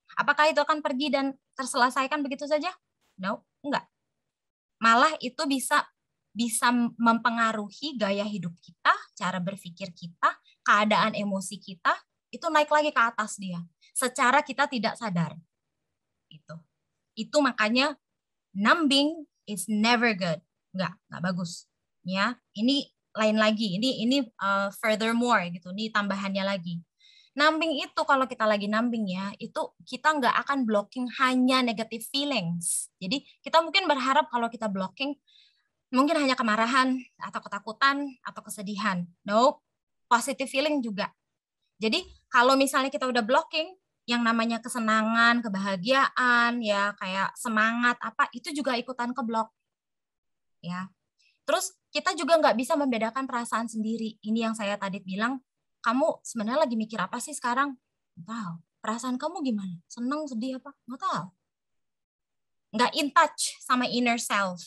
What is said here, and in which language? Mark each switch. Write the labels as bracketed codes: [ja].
[id] Apakah itu akan pergi dan terselesaikan begitu saja? No, enggak. Malah itu bisa mempengaruhi gaya hidup kita, cara berpikir kita, keadaan emosi kita, itu naik lagi ke atas dia. Secara kita tidak sadar. Itu makanya [en] numbing is never good. [id] Enggak bagus. Ya, ini lain lagi. Ini furthermore gitu. Ini tambahannya lagi. Numbing itu kalau kita lagi numbing ya, itu kita nggak akan blocking hanya negative feelings. Jadi kita mungkin berharap kalau kita blocking mungkin hanya kemarahan atau ketakutan atau kesedihan. No, positive feeling juga. Jadi kalau misalnya kita udah blocking, yang namanya kesenangan, kebahagiaan, ya kayak semangat apa itu juga ikutan keblok, ya. Terus kita juga nggak bisa membedakan perasaan sendiri. Ini yang saya tadi bilang, kamu sebenarnya lagi mikir apa sih sekarang? Nggak tahu. Perasaan kamu gimana? Senang, sedih apa? Nggak tahu. Nggak in touch sama inner self.